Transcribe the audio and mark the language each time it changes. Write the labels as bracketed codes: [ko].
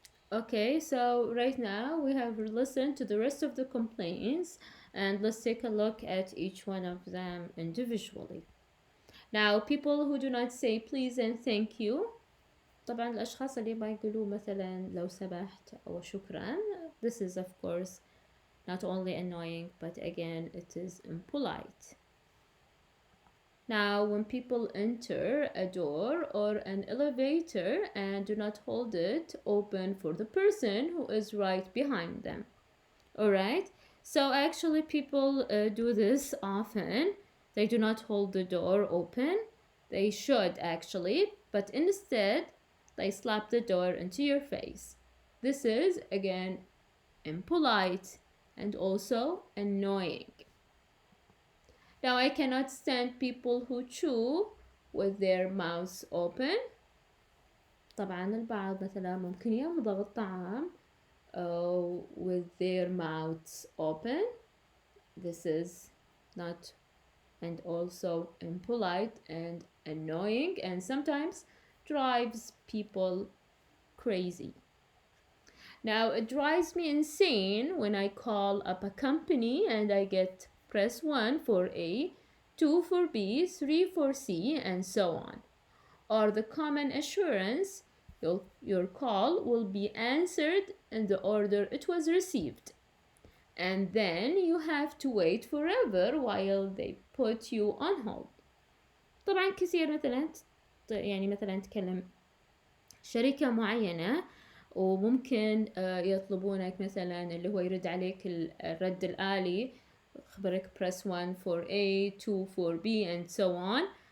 [en] Okay, so right now we have listened to the rest of the complaints and let's take a look at each one of them individually. Now, people who do not say please and thank you. [ar] طبعا الأشخاص اللي ما يقولوا مثلا لو سمحت أو شكرا. [en] This is of course not only annoying, but again, it is impolite. Now, when people enter a door or an elevator and do not hold it open for the person who is right behind them. Alright? So actually people do this often. They do not hold the door open. They should actually, but instead they slap the door into your face. This is, again, impolite and also annoying. Now, I cannot stand people who chew with their mouths open. [ar] طبعا البعض مثلا ممكن يمضغ الطعام [en] with their mouths open. This is not and also impolite and annoying and sometimes drives people crazy. Now, it drives me insane when I call up a company and I get press 1 for A, 2 for B, 3 for C, and so on. Or the common assurance, your call will be answered in the order it was received. And then you have to wait forever while they put you on hold. [ar] طبعا كثير مثلا يعني مثلا تكلم شركة معينة وممكن يطلبونك مثلا اللي هو يرد عليك الرد الآلي خبرك [en] press 1 for A, 2 for B and so on.